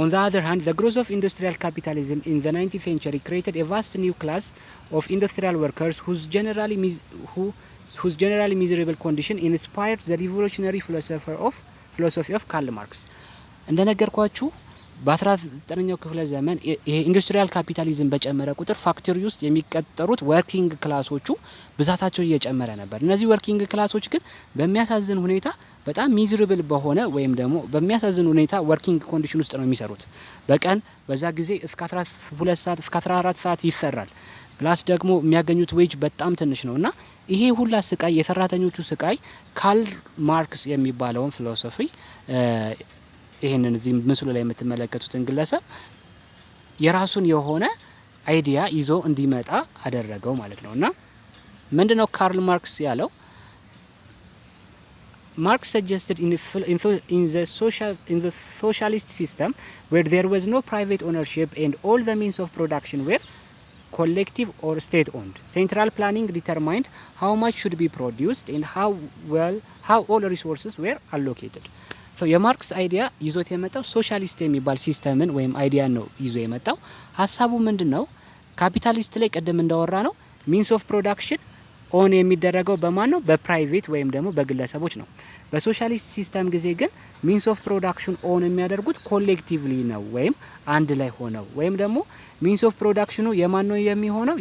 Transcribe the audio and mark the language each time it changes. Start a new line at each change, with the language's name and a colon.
English: On the other hand, the growth of industrial capitalism in the 19th century created a vast new class of industrial workers whose generally miserable condition inspired the revolutionary philosophy of Karl Marx.
Amharic: እንደነገርኳችሁ በ19ኛው ክፍለ ዘመን ይሄ ኢንዱስትሪያል ካፒታሊዝም በጨመረ ቁጥር ፋክተሪ ውስጥ የሚቀጠሩት ወርኪንግ ክላሶቹ ብዛታቸው እየጨመረ ነበር። እነዚህ ወርኪንግ ክላሶች ግን በሚያሳዝን ሁኔታ በጣም ሚዝራብል በሆነ ወይም ደግሞ በሚያሳዝን ሁኔታ ወርኪንግ ኮንዲሽን ውስጥ ነው የሚሰሩት። በቀን በዛ ጊዜ እስከ 12 ሰዓት እስከ 14 ሰዓት ይሰራል። ፕላስ ደግሞ የሚያገኙት ዌጅ በጣም ትንሽ ነውና ይሄ ሁላ ስቃይ የሰራተኞቹ ስቃይ ካርል ማርክስ የሚባለውን ፊሎሶፊ ይሄንን እዚህ ምስሉ ላይ የምትመለከቱትን ግለሰብ የራሱን የሆነ አይዲያ ይዞ እንዲመጣ አደረገው ማለት ነውና ምንድነው ካርል ማርክስ ያለው?
English: Marx suggested in the socialist system where there was no private ownership and all the means of production were collective or state owned. Central planning determined how much should be produced and how all resources were allocated.
Amharic: So የማርክስ አይዲያ ይዞት የመጣው ሶሻሊስት የሚባል ሲስተምን ወይም አይዲያ ነው ይዞ የመጣው። ሀሳቡ ምንድነው? ካፒታሊስት ላይ ቀደም እንዳወራ ነው ሚንስ ኦፍ ፕሮዳክሽን ኦን የሚደረገው በማን ነው? በፕራይቬት ወይም ደግሞ በግለሰቦች ነው። በሶሻሊስት ሲስተም ጊዜ ግን ሚንስ ኦፍ ፕሮዳክሽን ኦን የሚያደርጉት ኮሌክቲቭሊ ነው ወይም አንድ ላይ ሆነው ወይም ደግሞ ሚንስ ኦፍ ፕሮዳክሽኑ የማን ነው የሚሆነው?